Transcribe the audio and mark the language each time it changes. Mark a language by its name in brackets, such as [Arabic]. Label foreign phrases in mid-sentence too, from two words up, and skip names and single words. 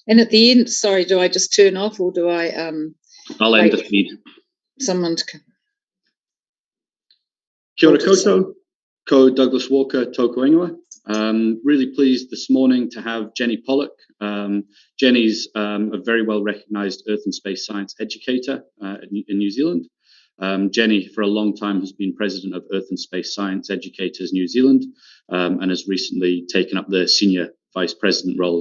[English] And at the end, sorry, do I just turn off or do I I'll end the feed. Someone to... [Māori] Kia ora koutou, ko Douglas Walker, tōku ingoa. [English] Really pleased this morning to have Jenny Pollock. Jenny's a very well recognised Earth and space science educator in New Zealand. Jenny, for a long time, has been president of Earth and Space Science Educators New Zealand and has recently taken up the senior vice president role.